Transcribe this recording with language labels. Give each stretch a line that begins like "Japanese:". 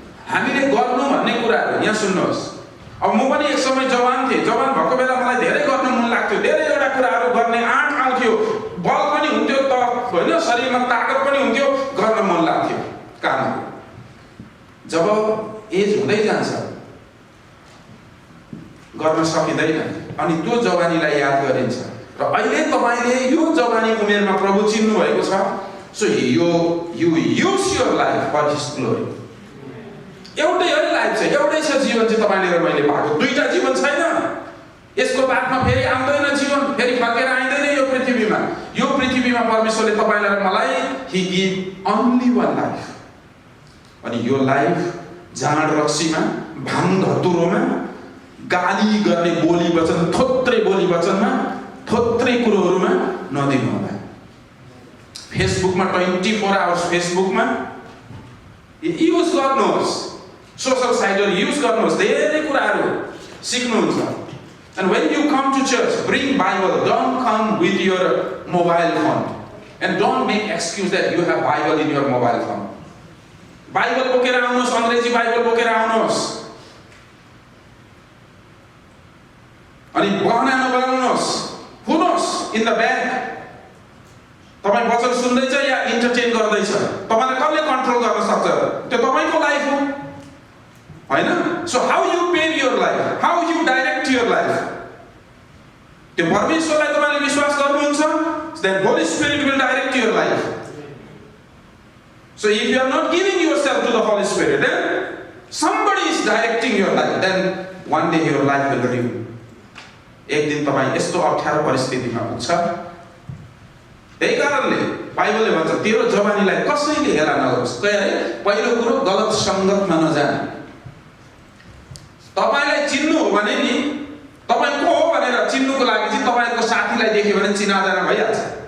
Nepali: हामीले गर्नु भन्ने कुराहरू यहाँ सुन्नुहोस्। अब म पनि एक समय जवान थिएँ, जवान भएको बेला मलाई धेरै गर्न मन लाग्थ्यो, धेरैवटा कुराहरू गर्ने आँट आउँथ्यो, बल पनि हुन्थ्यो त होइन, शरीरमा ताकत पनि हुन्थ्यो, गर्न मन लाग्थ्यो कामहरू। जब एज हुँदै जान्छ गर्न सकिँदैन अनि त्यो जवानीलाई याद गरिन्छ। र अहिले तपाईँले यो जवानी उमेरमा प्रभु चिन्नु भएको छ।
English: So you use your life for his glory.
Nepali: एउटै हो लाइफ छ, एउटै छ जीवन चाहिँ तपाईँले र मैले पाएको, दुईटा जीवन छैन। यसको बादमा फेरि आउँदैन जीवन, फेरि फर्केर आइँदैन यो पृथ्वीमा। यो पृथ्वीमा परमेश्वरले तपाईँलाई र मलाई
English: He give only one life.
Nepali: अनि यो लाइफ जाँड रक्सीमा, भाङ धतुरोमा, गाली गर्ने बोली वचन, थोत्रै बोली वचनमा, थोत्रै कुरोहरूमा नदिनु होला। फेसबुकमा 24 आवर्स फेसबुकमा युज गर्नुहोस्, सोशल साइटहरू युज गर्नुहोस्, धेरै कुराहरू सिक्नुहुन्छ।
English: And when you come to church, bring Bible. Don't come with your mobile phone. And don't make excuse that you have Bible in your mobile phone.
Nepali: Bible बोकेर आउनुहोस्, अङ्ग्रेजी Bible बोकेर आउनुहोस्। अनि बहाना नबनाउनुहोस्, हुनुहोस् इन द ब्याक। तपाईँ वचन सुन्दैछ या इन्टरटेन गर्दैछ, तपाईँलाई कसले कन्ट्रोल गर्न सक्छ? त्यो तपाईँको लाइफ हो होइन?
English: so how you pave your life, how you direct your life,
Nepali: त्यो परमेश्वरलाई तपाईँले विश्वास गर्नुहुन्छ,
English: Then Holy Spirit will direct your life. So if you are not giving yourself to the Holy Spirit, then somebody is directing your life. Then one day your life will ruin.
Nepali: एक दिन तपाईँ यस्तो अप्ठ्यारो परिस्थितिमा पुग्छ। त्यही कारणले बाइबलले भन्छ तेरो जवानीलाई कसैले हेला नगरोस्। पहिलो कुरो गलत सङ्गतमा नजानु। तपाईँलाई चिन्नु हो भने नि, तपाईँ को हो भनेर चिन्नुको लागि चाहिँ तपाईँको साथीलाई देख्यो भने चिनाजाना भइहाल्छ।